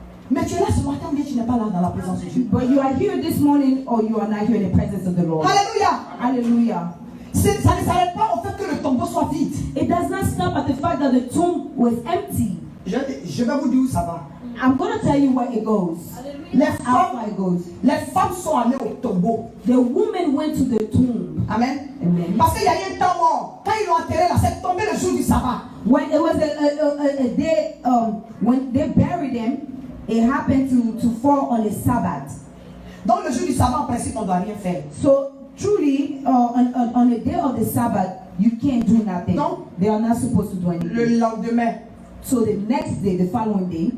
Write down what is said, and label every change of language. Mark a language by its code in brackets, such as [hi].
[fr] Mais tu es là ce matin ou bien tu n'es pas là dans la présence de Dieu. [en] But you are here this morning or you are not here in the presence of the Lord. [fr] Alléluia. [en] Hallelujah. [fr] Ça ne s'arrête pas au fait que le tombeau soit vide. [en] It does not stop at the fact that the tomb was empty. [fr] Je vais vous dire où ça va. [en] I'm going to tell you where it goes. [fr] Les [en] How far [fr] femmes, [en] it goes. [fr] les femmes sont allées au tombeau. [en] The woman went to the tomb. [fr] Amen. [en] Amen. [fr] Parce qu'il y a eu un temps mort. Quand ils l'ont enterré là, c'est tombé le jour du sabbat. [en] When it was a day, when they buried him, it happened to fall on a Sabbath. [fr] Donc le jour du sabbat, en principe, on ne doit rien faire. [en] So truly, on the day of the Sabbath, you can't do nothing. No. They are not supposed to do anything. [fr] Le lendemain, [en] So the next day, the following day,